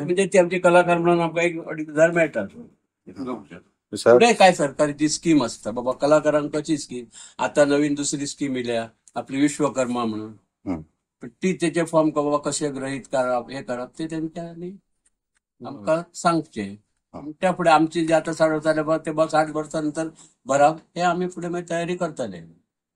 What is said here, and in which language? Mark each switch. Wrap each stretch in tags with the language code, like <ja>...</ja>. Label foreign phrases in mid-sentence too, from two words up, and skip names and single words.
<kok>म्हणजे ते आमचे कलाकार म्हणून आमकां 1-2,000 मेळटात. पुढे काय सरकारची स्कीम असता बाबा कलाकारांक कशी स्कीम. आता नवीन दुसरी स्कीम येयल्या आपली विश्वकर्मा म्हणून. ती त्याचे फॉर्म बाबा कसे ग्रहीत करप हे करप ते त्यांच्यानी आमकां सांगचे. त्या पुढे आमची जे आता 7.5 ते बस 8 वर्षानंतर भराव हे आम्ही पुढे तयारी करतले.</kok>